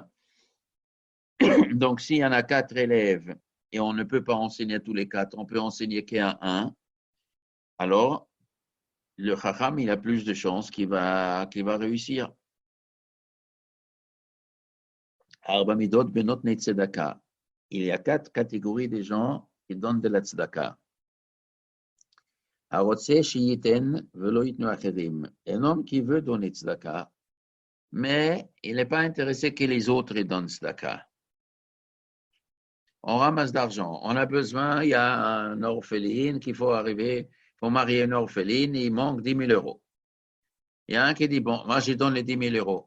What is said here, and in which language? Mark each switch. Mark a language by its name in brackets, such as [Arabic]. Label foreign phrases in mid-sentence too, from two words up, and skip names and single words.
[French] Donc, s'il y en a 4 élèves, et on ne peut pas enseigner tous les 4, on peut enseigner qu'à un, alors, le Chacham, il a plus de chances qu'il va réussir. [Hebrew] ארבע מידות בנותני צדקה. [French] Il y a 4 catégories de gens qui donnent de la tzedaka. [Hebrew] הרוצה שיתן ולא יתנו אחרים. [French] Un homme qui veut donner tzedaka, mais il n'est pas intéressé que les autres donnent tzedaka. On ramasse d'argent. On a besoin, il y a un orpheline qu'il faut arriver, il faut marier une orpheline, il manque 10 000 euros. Il y a un qui dit, bon, moi je donne les 10 000 euros.